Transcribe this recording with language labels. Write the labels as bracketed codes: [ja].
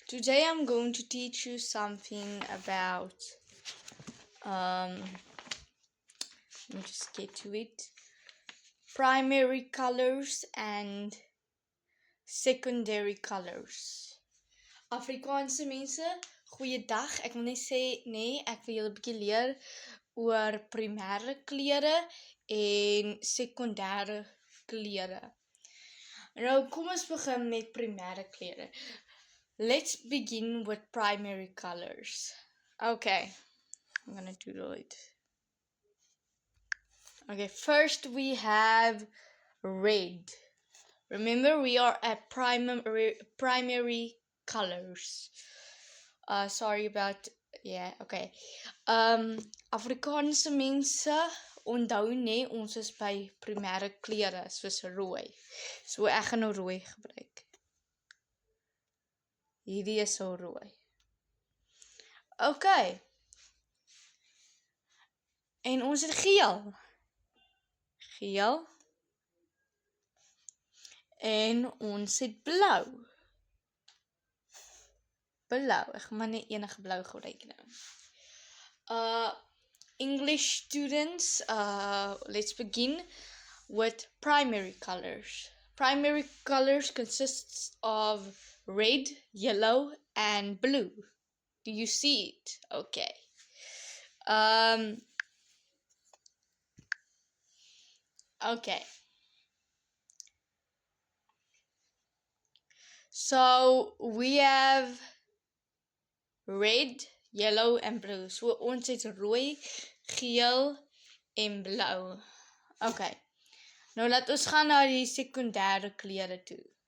[en] Today I'm going to teach you something about. Let me just get to it. Primary colors and secondary colors. [af] Afrikaanse mense, goeiedag. Ek wil net sê ek wil julle 'n bietjie leer oor primêre kleure en sekondêre kleure. Nou kom ons begin met primêre kleure. [en] Let's begin with primary colors. Okay, I'm gonna doodle it. Okay, first we have red. Remember, we are at primary colors. Sorry about, okay. [af] Afrikaanse mense, onthou net, ons is by primêre kleure, soos rooi. So ek gaan nou rooi gebruik. Hierdie is so rooi. Okay. En ons het geel. Geel. En ons het blou. Blou. Ek gaan maar net enige blou gebruik nou. [en] English students, let's begin with primary colors. Primary colors consists of red, yellow, and blue. Do you see it? Okay. Okay. So we have red, yellow, and blue. [af] So ons het rooi, geel en blou. Okay. Nou laat ons gaan na die sekondêre kleure toe.